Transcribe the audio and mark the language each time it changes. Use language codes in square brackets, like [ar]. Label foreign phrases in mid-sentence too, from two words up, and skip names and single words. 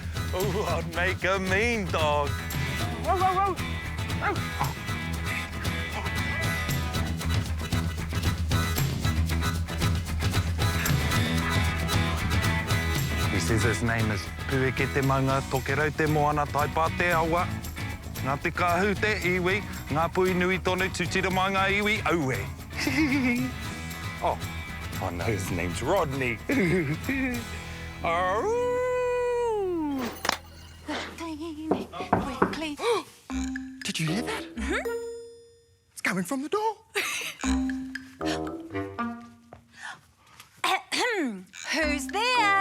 [en] Oh, I'd make a mean dog. He says his name is [mi] Pueke te maunga, tokerau te moana, taipa te awa. Ngā te kāhu te iwi, ngā pui nui tonu tutira mai ngā iwi aue. [en] Oh, I know his name's Rodney. Quickly. Did you hear that? It's coming from the door. Who's there?